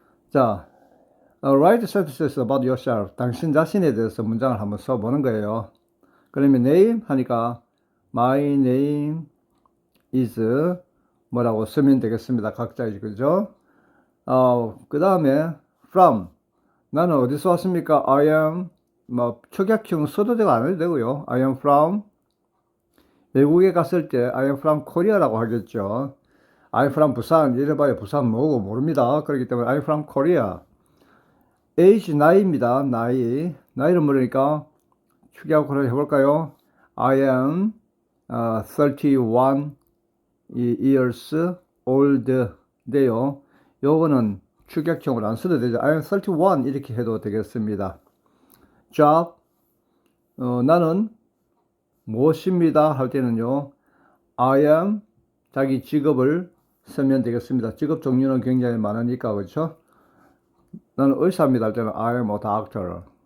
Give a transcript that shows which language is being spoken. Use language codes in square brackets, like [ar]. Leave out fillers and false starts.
[en] 자, write sentences about yourself. [ko] 당신 자신에 대해서 문장을 한번 써보는 거예요. 그러면 name 하니까 [en] my name is [ko] 뭐라고 쓰면 되겠습니다. 각자 그죠? 그 다음에 from. 나는 어디서 왔습니까? I am 뭐 축약형 써도 되고 안 해도 되고요. [en] I am from. [ko] 외국에 갔을 때 [en] I am from Korea [ko] 라고 하겠죠. [en] I'm from 부산. [ko] 이래봐야 부산 뭐고 모릅니다. 그렇기 때문에 [en] I'm from Korea. [ko] age 나이입니다. 나이를 물으니까 축약으로 해볼까요? [en] I am 31 years old인데요. [ko] 요거는 축약형으로 안 써도 되죠. [en] I am 31 [ko] 이렇게 해도 되겠습니다. job 나는 무엇입니다 할 때는요. I am 자기 직업을 쓰면 되겠습니다. 직업 종류는 굉장히 많으니까 그렇죠. 나는 의사입니다 할 때는 [en] I am a doctor.